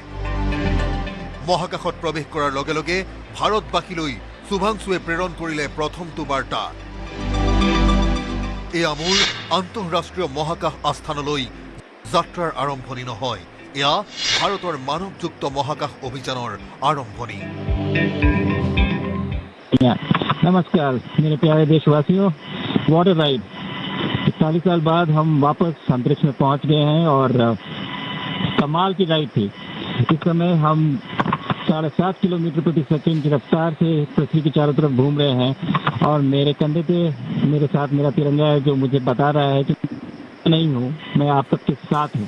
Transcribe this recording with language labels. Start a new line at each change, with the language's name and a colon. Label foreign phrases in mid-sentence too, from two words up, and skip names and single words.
Assamese: মহাকাশত প্ৰৱেশ কৰাৰ লগে লগে ভাৰতবাসীলৈ শুভাংশুৱে প্ৰেৰণ কৰিলে প্ৰথমটো বাৰ্তা। এয়া মোৰ আন্তঃৰাষ্ট্ৰীয় মহাকাশ আস্থানলৈ যাত্ৰাৰ আৰম্ভণি নহয়, এয়া ভাৰতৰ মানৱযুক্ত মহাকাশ অভিযানৰ আৰম্ভণি।
Hindi: नमस्कार मेरे प्यारे देशवासियों, वाटर राइड 40 साल बाद हम वापस अंतरिक्ष में पहुंच गए हैं और कमाल की राइड थी। इस समय हम 7.5 किलोमीटर प्रति सेकंड की रफ्तार से पृथ्वी के चारों तरफ घूम रहे हैं और मेरे कंधे पे मेरे साथ मेरा तिरंगा है जो मुझे बता रहा है कि नहीं हूँ, मैं आप सबके साथ हूँ।